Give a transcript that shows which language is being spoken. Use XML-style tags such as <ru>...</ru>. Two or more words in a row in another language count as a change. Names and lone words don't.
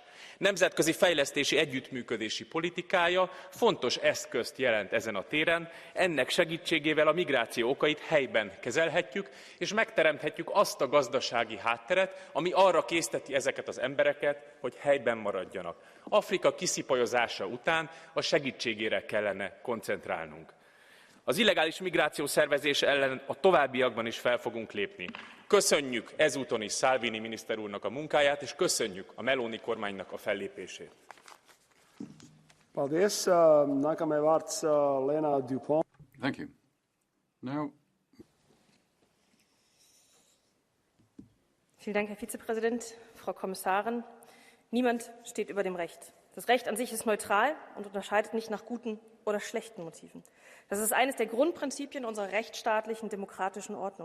<hu>Nemzetközi fejlesztési együttműködési politikája fontos eszközt jelent ezen a téren, ennek segítségével a migráció okait helyben kezelhetjük, és megteremthetjük azt a gazdasági hátteret, ami arra készteti ezeket az embereket, hogy helyben maradjanak. Afrika kiszipolyozása után a segítségére kellene koncentrálnunk. Az illegális migráció szervezése ellen a továbbiakban is fel fogunk lépni. Köszönjük ezúton is Salvini miniszter úrnak a munkáját, és köszönjük a Meloni kormánynak a fellépését.</hu> <lv>Paldies. Nākamais vārds Lena Dupont.</lv> <en>Thank you. Now,</en> <de>vielen Dank, Herr Vizepräsident, Frau Kommissarin. Niemand steht über dem Recht. Das Recht an sich ist neutral und unterscheidet nicht nach guten oder schlechten Motiven. Das ist eines der Grundprinzipien unserer rechtsstaatlichen demokratischen Ordnung.</de>